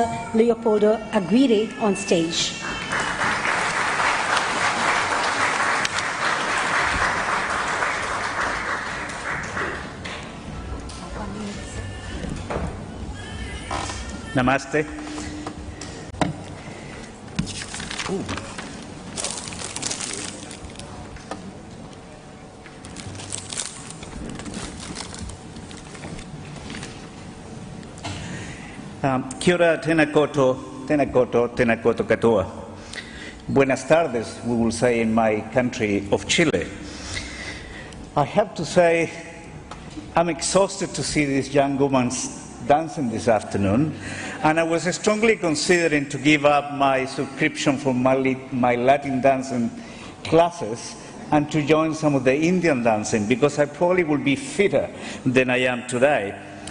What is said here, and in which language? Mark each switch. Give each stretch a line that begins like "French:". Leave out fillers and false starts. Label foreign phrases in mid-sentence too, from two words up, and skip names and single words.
English: Leopoldo Aguirre on stage. Namaste.
Māori: Kia ora, tēnā koutou, tēnā koutou, tēnā koutou katoa.
Spanish: Buenas tardes,
English: we will say in my country of Chile. I have to say, I'm exhausted to see these young women dancing this afternoon, and I was strongly considering to give up my subscription for my Latin dancing classes and to join some of the Indian dancing, because I probably will be fitter than I am today.